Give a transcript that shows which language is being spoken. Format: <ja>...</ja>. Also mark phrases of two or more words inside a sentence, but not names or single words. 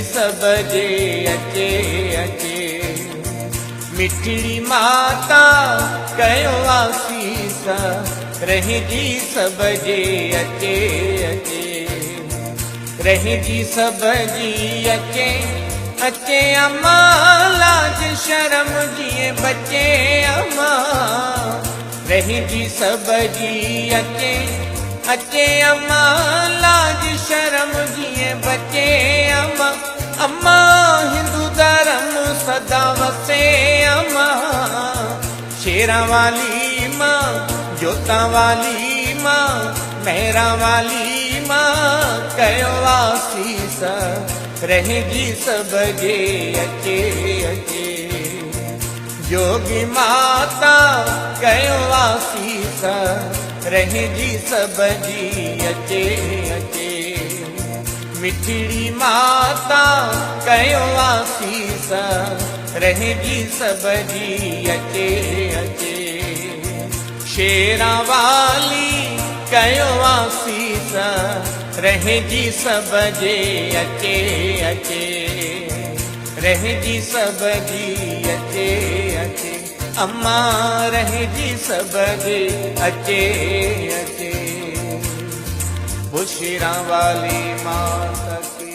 <sd>सब जे अचे अचे मिठड़ी माता कयो आसीस रहिजी सब जे अचे अचे रहिजी सब जी अचे अचे अम्मा लाज शर्म जिए बचे अम्मा रहिजी सब जी अचे अचे अम्मा लाज शर्म जिए बचे अम्मा अम्मा हिंदू धर्म सदा वसे अम्मा,</sd> <hi>शेरा वाली माँ, जोता वाली माँ, मेहरा वाली माँ,</hi> <sd>कयो आसीस रहेगी सब जे अचे अचे। जोगी माता कयो आसीस रहेगी सब जी अचे अचे। मिठड़ी माता कयो आसीस रहेगी सब जी अचे अचे। शेरा वाली कयो आसीस रहेगी सब जे अचे अचे। रहेगी सब जी अचे अचे। अम्मा रहेगी सब जे अचे अचे। वो शेरा वाली माता</sd>